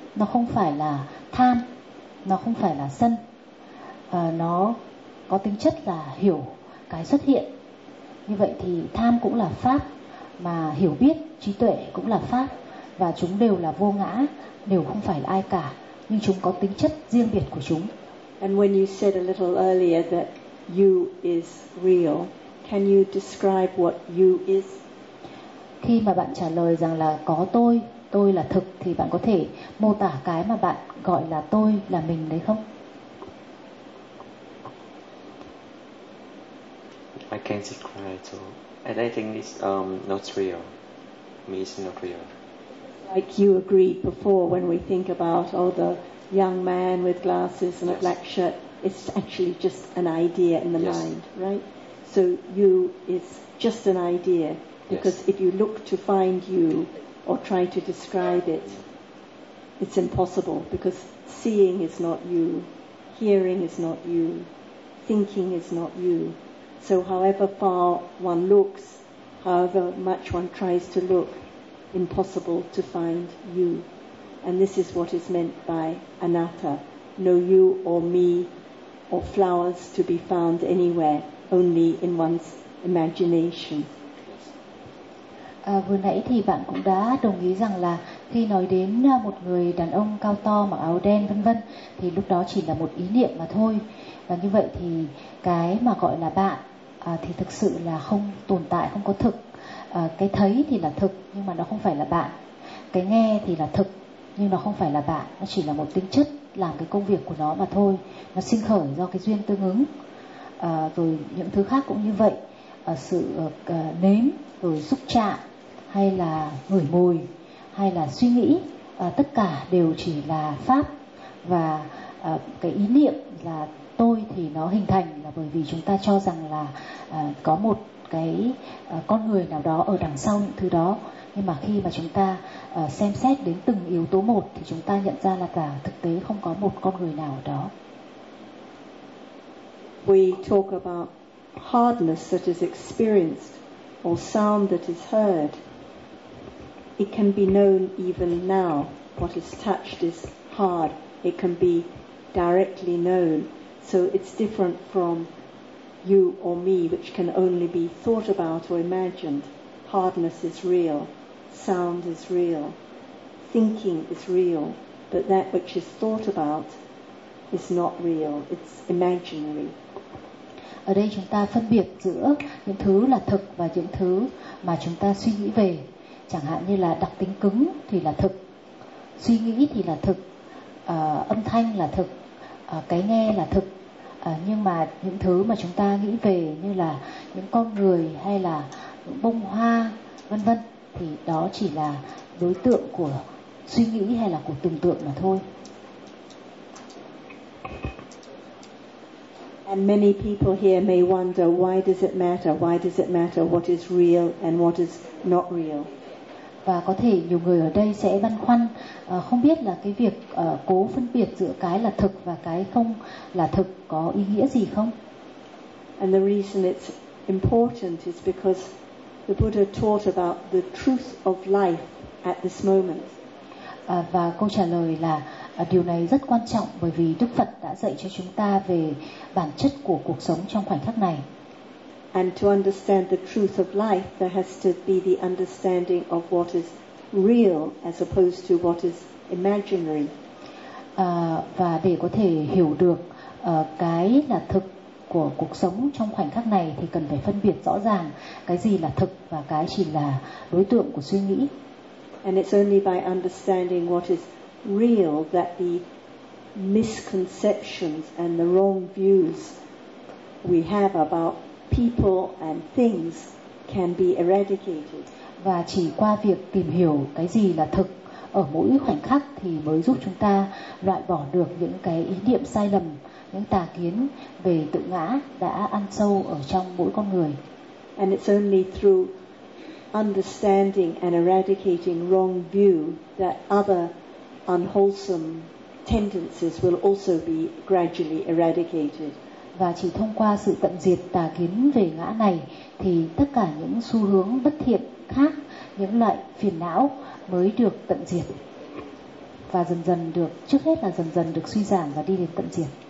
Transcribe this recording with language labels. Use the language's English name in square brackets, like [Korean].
[Vietnamese] Nó không phải là tham, nó không phải là sân. Nó có tính chất là hiểu cái xuất hiện. Như vậy thì tham cũng là pháp, mà hiểu biết, trí tuệ cũng là pháp, và chúng đều là vô ngã, đều không phải là ai cả, nhưng chúng có tính chất riêng biệt của chúng. [English] And when you said a little earlier that you is real, can you describe what you is? [Vietnamese] Khi mà bạn trả lời rằng là có tôi là thực, thì bạn có thể mô tả cái mà bạn gọi là tôi là mình đấy không? [English] I can't describe it all. And I think it's not real. Me is not real. Like you agreed before, when we think about all the young man with glasses and yes. a black shirt, it's actually just an idea in the yes. mind, right? So you is just an idea. Because yes. if you look to find you or try to describe it, it's impossible. Because seeing is not you. Hearing is not you. Thinking is not you. So however far one looks, however much one tries to look, impossible to find you. And this is what is meant by anatta. No you or me or flowers to be found anywhere, only in one's imagination. [Vietnamese] Vừa nãy thì bạn cũng đã đồng ý rằng là khi nói đến một người đàn ông cao to mặc áo đen vân vân thì lúc đó chỉ là một ý niệm mà thôi. Và như vậy thì cái mà gọi là bạn thì thực sự là không tồn tại, không có thực. Cái thấy thì là thực nhưng mà nó không phải là bạn. Cái nghe thì là thực nhưng nó không phải là bạn. Nó chỉ là một tính chất làm cái công việc của nó mà thôi. Nó sinh khởi do cái duyên tương ứng. Rồi những thứ khác cũng như vậy. Sự nếm, rồi xúc chạm, hay là ngửi mùi, hay là suy nghĩ, tất cả đều chỉ là pháp. Và cái ý niệm là tôi thì nó hình thành là bởi vì chúng ta cho rằng là có một cái con người nào đó ở đằng sau những thứ đó. Nhưng mà khi mà chúng ta xem xét đến từng yếu tố một thì chúng ta nhận ra là cả thực tế không có một con người nào ở đó. [English] We talk about hardness that is experienced or sound that is heard. It can be known even now. What is touched is hard. It can be directly known. So it's different from you or me, which can only be thought about or imagined. Hardness is real. Sound is real. Thinking is real. But that which is thought about is not real. It's imaginary. [Vietnamese] Ở đây chúng ta phân biệt giữa những thứ là thực và những thứ mà chúng ta suy nghĩ về. Chẳng hạn như là đặc tính cứng thì là thực, suy nghĩ thì là thực, âm thanh là thực, cái nghe là thực. Nhưng mà những thứ mà chúng ta nghĩ về như là những con người hay là những bông hoa vân vân thì đó chỉ là đối tượng của suy nghĩ hay là của tưởng tượng mà thôi. [English] And many people here may wonder, why does it matter? Why does it matter what is real and what is not real? [Vietnamese] Và có thể nhiều người ở đây sẽ băn khoăn, không biết là cái việc cố phân biệt giữa cái là thực và cái không là thực có ý nghĩa gì không? [English] And the reason it's important is because the Buddha taught about the truth of life at this moment. [Vietnamese] Và câu trả lời là điều này rất quan trọng bởi vì Đức Phật đã dạy cho chúng ta về bản chất của cuộc sống trong khoảnh khắc này. [English] And to understand the truth of life, there has to be the understanding of what is real as opposed to what is imaginary. [Vietnamese] Và để có thể hiểu được cái là thực của cuộc sống trong khoảnh khắc này thì cần phải phân biệt rõ ràng cái gì là thực và cái chỉ là đối tượng của suy nghĩ. [English] And it's only by understanding what is real that the misconceptions and the wrong views we have about people and things can be eradicated. [Vietnamese] Và chỉ qua việc tìm hiểu cái gì là thực ở mỗi khoảnh khắc thì mới giúp chúng ta loại bỏ được những cái ý niệm sai lầm, những tà kiến về tự ngã đã ăn sâu ở trong mỗi con người. [English] And it's only through understanding and eradicating wrong view that other unwholesome tendencies will also be gradually eradicated. [Vietnamese] Và chỉ thông qua sự tận diệt tà kiến về ngã này thì tất cả những xu hướng bất thiện khác, những loại phiền não mới được tận diệt và dần dần được, trước hết là dần dần được suy giảm và đi đến tận diệt.